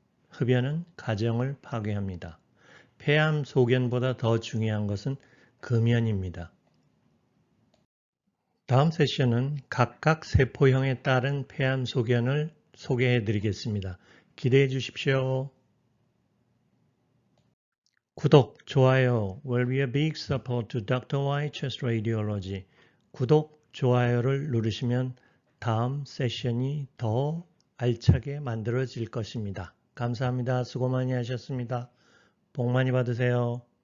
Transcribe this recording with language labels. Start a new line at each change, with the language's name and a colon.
Korean: 흡연은 가정을 파괴합니다. 폐암 소견보다 더 중요한 것은 금연입니다. 다음 세션은 각각 세포형에 따른 폐암 소견을 소개해 드리겠습니다. 기대해 주십시오. 구독, 좋아요
English: will be a big support to Dr. Y Chest Radiology.
Korean: 구독, 좋아요를 누르시면 다음 세션이 더 알차게 만들어질 것입니다. 감사합니다. 수고 많이 하셨습니다. 복 많이 받으세요.